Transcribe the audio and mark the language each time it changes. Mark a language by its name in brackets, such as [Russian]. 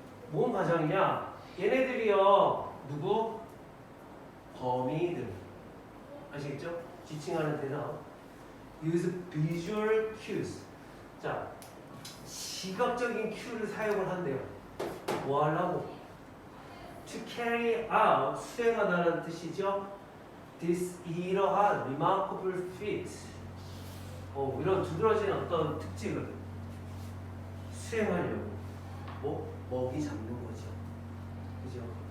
[Korean] 뭔 가정이냐? 얘네들이요, 누구? 거미들. 아시겠죠? 지칭하는 대사. [English] use visual cues. [Korean] 자, 시각적인 큐를 사용을 한대요. 뭐 하려고? [English] to carry out, [Korean] 수행하다는 뜻이죠. [English] this [Korean] 이러한 [English] remarkable feat. [Korean] 이런 두드러진 어떤 특징을 수행하려고 뭐? 먹이 잡는 거죠. 그죠?